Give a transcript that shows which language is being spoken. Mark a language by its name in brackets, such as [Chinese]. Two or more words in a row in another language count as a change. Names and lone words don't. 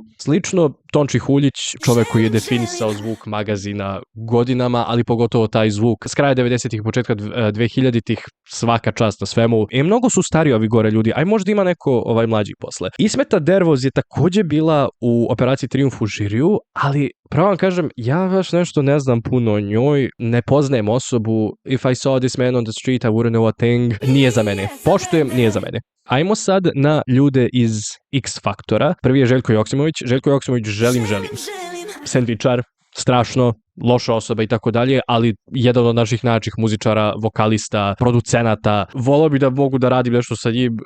[Serbian] Slično, Tonči Huljić, čovek koji je definisao zvuk magazina godinama, ali pogotovo taj zvuk s kraja 90-ih i početka 2000-ih, svaka čast na svemu. Mnogo su stariji ovi gore ljudi, aj možda ima neko mlađi posle. Ismeta Dervoz je takođe bila u Operaciji Trijumf u žiriju, ali pravo vam kažem, ja baš nešto ne znam puno o njoj, ne poznajem osobu, [English] if I saw this man on the street, I wouldn't know a thing, [Serbian] nije za mene. Poštujem, nije za mene. Ajmo sad na ljude iz X Faktora. Prvi je Željko Joksimović. Željko Joksimović, želim. Sendvičar, strašno, loša osoba i tako dalje, ali jedan od naših najjačih muzičara, vokalista, producenata. Volao bi da mogu da radim nešto sa njim.